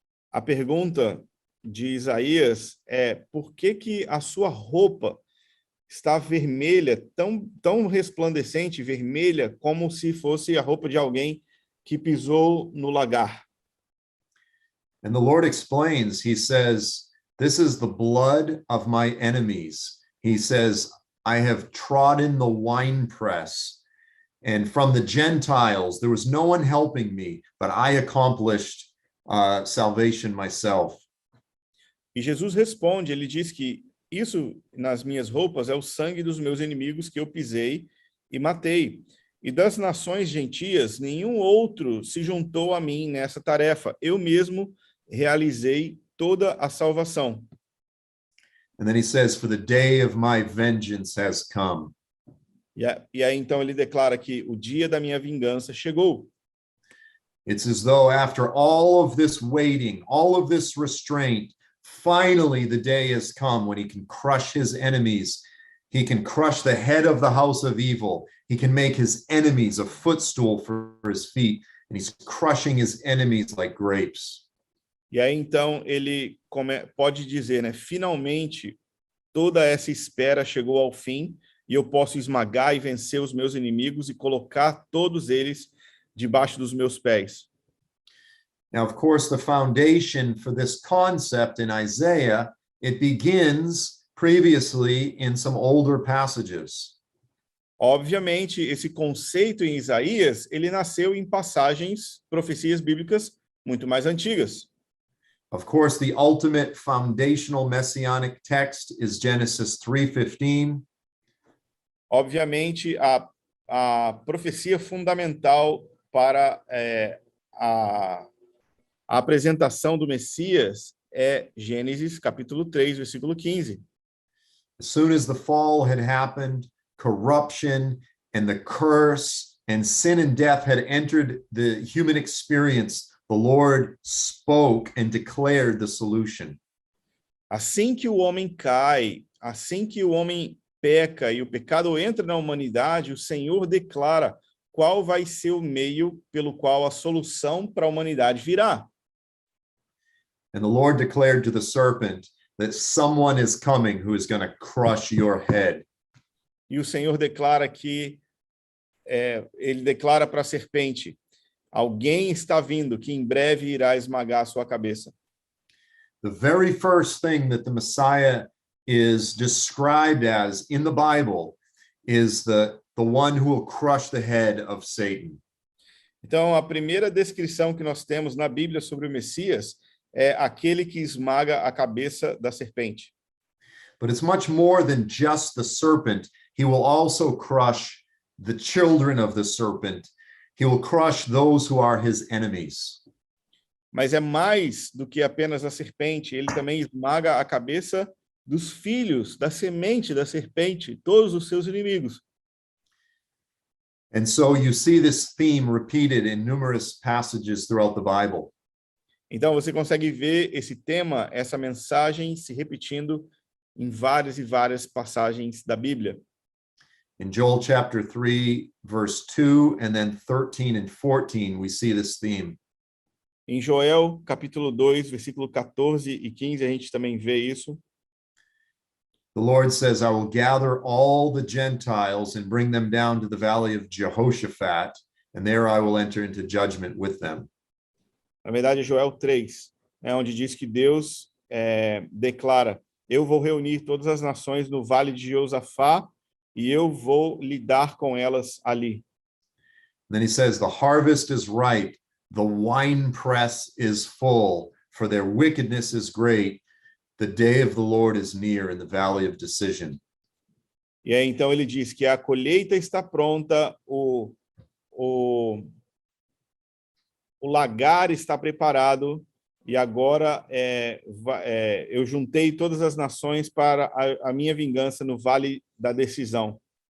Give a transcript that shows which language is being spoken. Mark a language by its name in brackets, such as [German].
[Portuguese] A pergunta de Isaías é: por que a sua roupa está vermelha, tão resplandecente, vermelha, como se fosse a roupa de alguém que pisou no lagar? [English] And the Lord explains, he says, this is the blood of my enemies. He says, I have trodden the winepress. And from the Gentiles, there was no one helping me, but I accomplished salvation myself. [Portuguese] E Jesus responde, ele diz que isso nas minhas roupas é o sangue dos meus inimigos que eu pisei e matei. E das nações gentias, nenhum outro se juntou a mim nessa tarefa. Eu mesmo realizei toda a salvação. [English] And then he says, for the day of my vengeance has come. [Portuguese] E aí então ele declara que o dia da minha vingança chegou. [English] It's as though after all of this waiting, all of this restraint, finally the day has come when he can crush his enemies. He can crush the head of the house of evil. He can make his enemies a footstool for his feet. And he's crushing his enemies like grapes. [Portuguese] E aí então ele pode dizer, né? Finalmente toda essa espera chegou ao fim e eu posso esmagar e vencer os meus inimigos e colocar todos eles debaixo dos meus pés. [English] Now, of course, the foundation for this concept in Isaiah, it begins previously in some older passages. [Portuguese] Obviamente, esse conceito em Isaías, ele nasceu em passagens, profecias bíblicas muito mais antigas. [English] Of course, the ultimate foundational messianic text is Genesis 3:15. [Portuguese] Obviamente, a profecia fundamental para a apresentação do Messias é Gênesis capítulo 3, versículo 15. [English] As soon as the fall had happened, corruption and the curse and sin and death had entered the human experience, the Lord spoke and declared the solution. [Portuguese] Assim que o homem cai, assim que o homem peca e o pecado entra na humanidade, o Senhor declara qual vai ser o meio pelo qual a solução para a humanidade virá. [English] And the Lord declared to the serpent that someone is coming who is going to crush your head. [Portuguese] E o Senhor declara que, ele declara para a serpente, alguém está vindo que em breve irá esmagar a sua cabeça. [English] The very first thing that the Messiah is described as in the Bible is the one who will crush the head of Satan. [Portuguese] Então, a primeira descrição que nós temos na Bíblia sobre o Messias é aquele que esmaga a cabeça da serpente. [English] But it's much more than just the serpent. He will also crush the children of the serpent. He will crush those who are his enemies. [Portuguese] Mas é mais do que apenas a serpente, ele também esmaga a cabeça dos filhos, da semente da serpente, todos os seus inimigos. [English] And so you see this theme repeated in numerous passages throughout the Bible. [Portuguese] Então você consegue ver esse tema, essa mensagem se repetindo em várias e várias passagens da Bíblia. [English] In Joel chapter 3, verse 2, and then 13 and 14, we see this theme. [Portuguese] Em Joel, capítulo 2, versículo 14 e 15, a gente também vê isso. [English] The Lord says, I will gather all the Gentiles and bring them down to the valley of Jehoshaphat, and there I will enter into judgment with them. [Portuguese] Na verdade, é Joel 3, onde diz que Deus declara: eu vou reunir todas as nações no vale de Josafá e eu vou lidar com elas ali. [English] And then he says, the harvest is ripe, the winepress is full, for their wickedness is great. The day of the Lord is near in the valley of decision. [Portuguese] E aí, então ele diz que a colheita está pronta, o lagar está preparado, e agora eu juntei todas as nações para a minha vingança no vale da decisão.